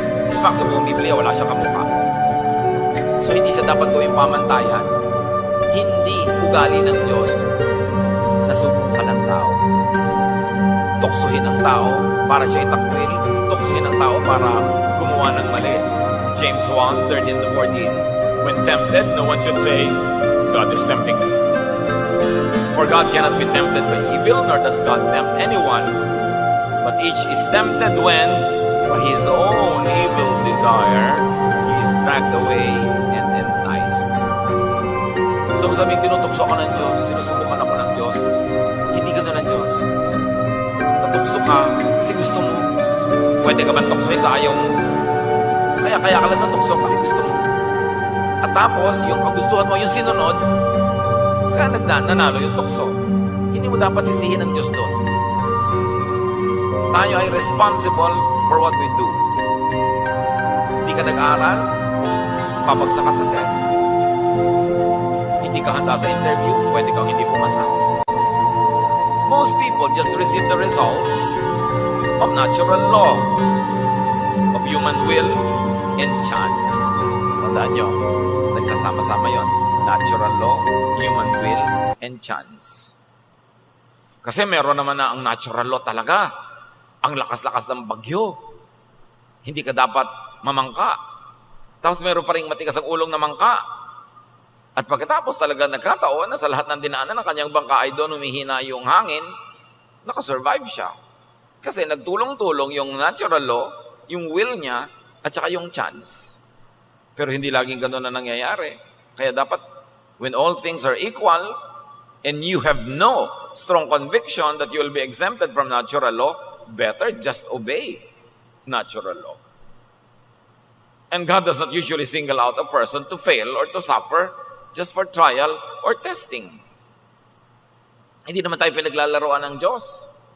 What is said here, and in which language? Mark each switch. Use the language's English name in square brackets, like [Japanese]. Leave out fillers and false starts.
[English] In fact, [Filipino] sa buong Biblia, wala siya kamukha. So, hindi siya dapat gawing pamantayan. Hindi ugali ng Diyos na subukan ng tao. Tuksuhin ng tao para siya itakwil. Tuksuhin ng tao para gumawa ng mali. [English] James 1:13-14. When tempted, no one should say, God is tempting me. For God cannot be tempted by evil, nor does God tempt anyone. But each is tempted when, by his own evil desire, he is dragged away and enticed. [Filipino] So sabing tinutukso ako ng Diyos, sinusubukan ako ng Diyos, hindi ka ng Diyos. Natukso ka kasi gusto mo. Pwede ka ba tuksohin sa ayaw mo? Kaya ka lang natukso kasi gusto mo. At tapos, yung kagustuhan mo, yung sinunod, kaya nanalo yung tukso. Hindi mo dapat sisihin ng Diyos doon. Tayo ay [English] responsible for what we do. [Filipino] Hindi ka nag-aaral, papagsak ka sa test. Hindi ka handa sa interview, pwede kang hindi pumasa. [English] Most people just receive the results of natural law, of human will and chance. [Filipino] Tandaan nyo, nagsasama-sama yon. [English] Natural law, human will, and chance. [Filipino] Kasi meron naman na ang natural law talaga. Ang lakas-lakas ng bagyo. Hindi ka dapat mamangka. Tapos meron pa rin matigas ang ulong na mangka. At pagkatapos talaga nagkataon na sa lahat ng dinaanan ng kanyang bangka ay doon humihina yung hangin, nakasurvive siya. Kasi nagtulong-tulong yung natural law, yung will niya, at saka yung chance. Pero hindi laging gano'n na nangyayari. [English] Kaya dapat, when all things are equal, and you have no strong conviction that you will be exempted from natural law, better just obey natural law. And God does not usually single out a person to fail or to suffer just for trial or testing. [Filipino] Hindi naman tayo pinaglalaroan ng Diyos.